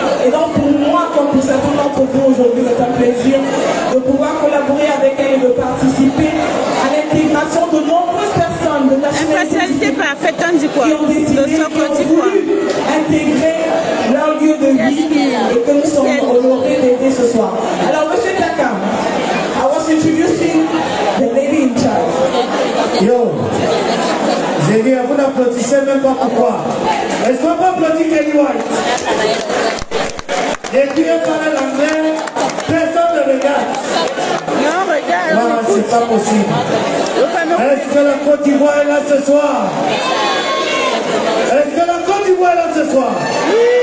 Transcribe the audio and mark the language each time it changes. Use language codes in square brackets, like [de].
[fr] Et donc pour moi, comme pour certains d'entre vous aujourd'hui, c'est un plaisir de pouvoir collaborer avec elle et de participer à l'intégration de nombreuses personnes de nationalité qui ont décidé, qui ont voulu intégrer leur lieu de vie et que nous sommes honorés d'aider ce soir. Alors, M. [en] Takam, I was introducing the lady in charge. [fr] Yo, j'ai dit, vous n'applaudissez même pas pourquoi. Est-ce qu'on peut applaudir Kenny White? Et puis, elle parle l'anglais, personne ne regarde. Non, regarde. Non, c'est pas possible. Est-ce que la Côte d'Ivoire est là ce soir? Est-ce que la Côte d'Ivoire est là ce soir? Oui.